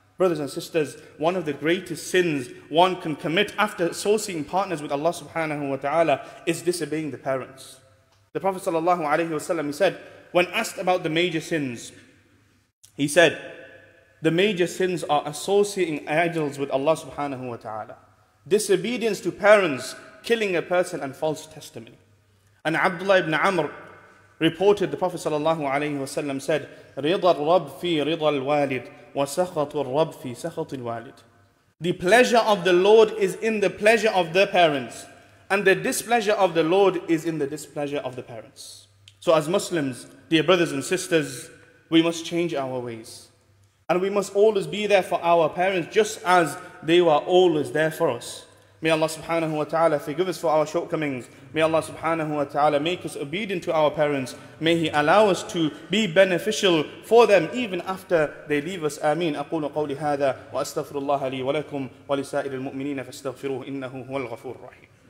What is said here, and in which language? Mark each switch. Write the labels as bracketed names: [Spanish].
[English] Brothers and sisters, one of the greatest sins one can commit after associating partners with Allah subhanahu wa ta'ala is disobeying the parents. The Prophet sallallahu alaihi wasallam, he said, when asked about the major sins, he said, the major sins are associating idols with Allah subhanahu wa ta'ala, disobedience to parents, killing a person, and false testimony. And Abdullah ibn Amr reported the Prophet ﷺ said, [Arabic] رِضَى الرَّبِّ فِي رِضَى الْوَالِدِ وَسَخَطُ الرَّبِّ فِي سَخَطِ الْوَالِدِ. [English] The pleasure of the Lord is in the pleasure of the parents, and the displeasure of the Lord is in the displeasure of the parents. So as Muslims, dear brothers and sisters, we must change our ways. And we must always be there for our parents just as they were always there for us. May Allah subhanahu wa ta'ala forgive us for our shortcomings. May Allah subhanahu wa ta'ala make us obedient to our parents. May He allow us to be beneficial for them even after they leave us. Ameen. [Arabic] أقول قولي هذا وأستغفر الله لي ولكم ولسائر المؤمنين فاستغفروه إنه هو الغفور الرحيم.